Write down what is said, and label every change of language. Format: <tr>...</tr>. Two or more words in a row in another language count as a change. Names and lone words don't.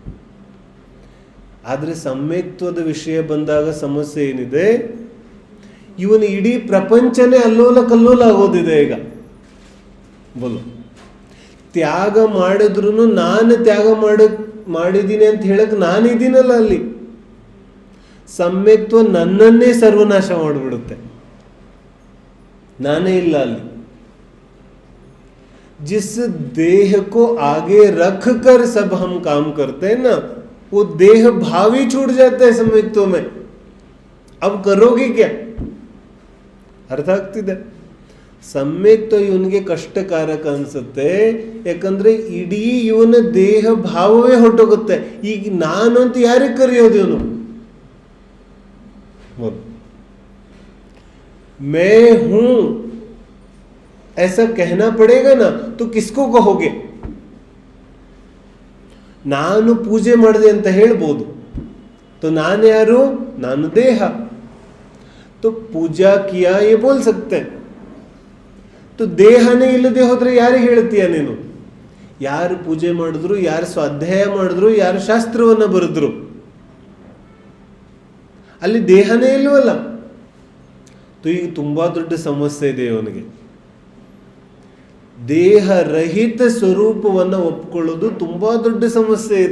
<kn>ಆದರೆ ಸಮ್ಯಕ್ತ್ವದ ವಿಷಯ ಬಂದಾಗ ಸಮಸ್ಯೆ ಏನಿದೆ, ಇವನು ಇಡೀ ಪ್ರಪಂಚನೇ ಅಲ್ಲೋಲ ಕಲ್ಲೋಲ ಆಗೋದಿದೆ ಈಗ. ಬೋಲು ತ್ಯಾಗ ಮಾಡಿದ್ರು ನಾನು ತ್ಯಾಗ ಮಾಡಿದ್ದೀನಿ ಅಂತ ಹೇಳಕ್ ನಾನಿದ್ದೀನಲ್ಲ ಅಲ್ಲಿ. ಸಮ್ಯಕ್ತ್ವ ನನ್ನನ್ನೇ ಸರ್ವನಾಶ ಮಾಡಿಬಿಡುತ್ತೆ, ನಾನೇ ಇಲ್ಲ ಅಲ್ಲಿ.</kn> <hi>जिस देह को आगे रख कर सब हम काम करते हैं ना, वो देह भाव ही छूट जाता है सम्यक्त्व में. अब करोगे क्या?</hi> <kn>ಅರ್ಥ ಆಗ್ತಿದೆ? ಸಮ್ಯಕ್ತ್ವ ಇವನಿಗೆ ಕಷ್ಟಕಾರಕ ಅನ್ಸುತ್ತೆ, ಯಾಕಂದ್ರೆ ಇಡೀ ಇವನ ದೇಹ ಭಾವವೇ ಹೊರಟೋಗುತ್ತೆ. ಈಗ ನಾನು ಅಂತ ಯಾರಿಗೆ ಕರೆಯೋದು ಇವನು?</kn> <hi>मैं हूं ऐसा कहना पड़ेगा ना, तो किसको कहोगे?</hi> <kn>ನಾನು ಪೂಜೆ ಮಾಡಿದೆ ಅಂತ ಹೇಳ್ಬೋದು. तो ನಾನು ಯಾರು? ನಾನು ದೇಹ.</kn> <hi>तो पूजा किया ये बोल सकते हैं.</hi> <kn>तो ದೇಹನೇ ಇಲ್ಲದೆ ಹೋದ್ರೆ ಯಾರಿಗೆ ಹೇಳ್ತೀಯ ನೀನು? ಯಾರು ಪೂಜೆ ಮಾಡಿದ್ರು, ಯಾರು ಸ್ವಾಧ್ಯಾಯ ಮಾಡಿದ್ರು, ಯಾರು ಶಾಸ್ತ್ರವನ್ನ ಬರೆದ್ರು, ಅಲ್ಲಿ ದೇಹನೇ ಇಲ್ವಲ್ಲ. ಈಗ ತುಂಬಾ ದೊಡ್ಡ ಸಮಸ್ಯೆ ಇದೆ ಇವನಿಗೆ. ದೇಹ ರಹಿತ ಸ್ವರೂಪವನ್ನು ಒಪ್ಕೊಳ್ಳೋದು ತುಂಬಾ ದೊಡ್ಡ ಸಮಸ್ಯೆ ಇದೆ.</kn>